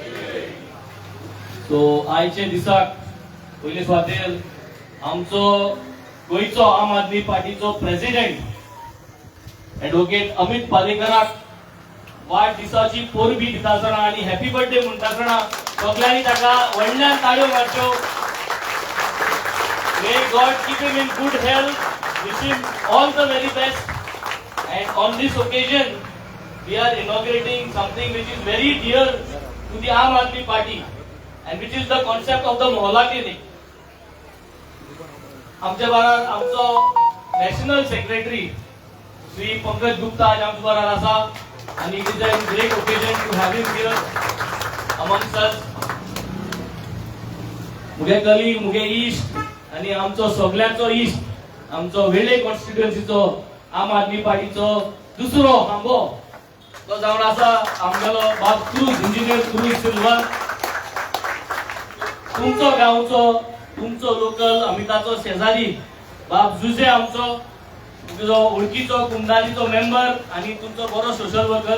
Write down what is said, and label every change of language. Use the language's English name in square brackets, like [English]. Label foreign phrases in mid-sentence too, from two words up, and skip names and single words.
[Konkani] सो आयचे दिसाक पयले सुवातेर आमचो गोयचो आम आदमी पार्टीचो प्रेसिडेंट ऍडव्होकेट अमित पालेकराक वाढदिसाची पोरबी दिता आसतना आनी [English] happy birthday [Konkani] म्हणटा आसतना सगळ्यांनी ताका व्हडल्यान ताळयो मारच्यो. [English] May God keep him in good health. Wish him all the very best. And on this occasion, we are inaugurating something which is very dear to the Aam Aadmi Party, and which is the concept of the Mohalla Clinic. [Konkani] आमच्या बरोबर आमचो नॅशनल सेक्रेटरी श्री पंकज गुप्ता आज आमच्या बरोबर आसा, [English] and it is a great occasion to have him here amongst us. [Konkani] मुगे कलीग, मुगे इश्ट आणि आमचो सगळ्यांचो इश्ट, आमचो वेळे कॉन्स्टिट्युएन्सीचो आम आदमी पार्टीचो दुसरो खांबो तो जावन आसा आमगेलो बाब क्रूज, इंजिनियर क्रूज सिल्वा. तुमचो गांवचो, तुमचो लोकल अमिताचो शेजारी बाब जुजे आमचो, तुमचो ओळखीचो कुंडालीचो मेंबर आणि तुमचो बरो सोशल वर्कर.